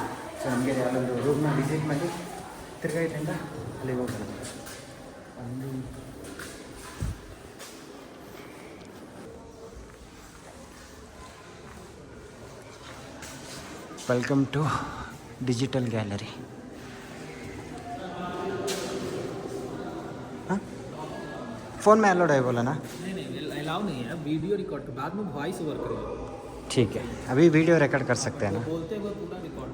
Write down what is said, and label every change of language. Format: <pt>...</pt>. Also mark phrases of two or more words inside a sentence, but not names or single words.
<kn>ಸೊ ನಮಗೆ ಅಲ್ಲೊಂದು ರೂಮ್ನ ವಿಸಿಟ್ ಮಾಡಿ ತಿರ್ಗಾ ಇಲ್ಲಿಂದ ಅಲ್ಲಿಗೆ ಹೋಗೋಣ. ಒಂದು</kn> <en>welcome to digital gallery.</en> <hi>हाँ फ़ोन में अलाउड है बोला ना? नहीं अलाउ नहीं है, वीडियो रिकॉर्ड बाद में वॉइस ओवर करेगा. ठीक है, अभी वीडियो रिकॉर्ड कर सकते हैं ना? बोलते हुए पूरा रिकॉर्ड.</hi>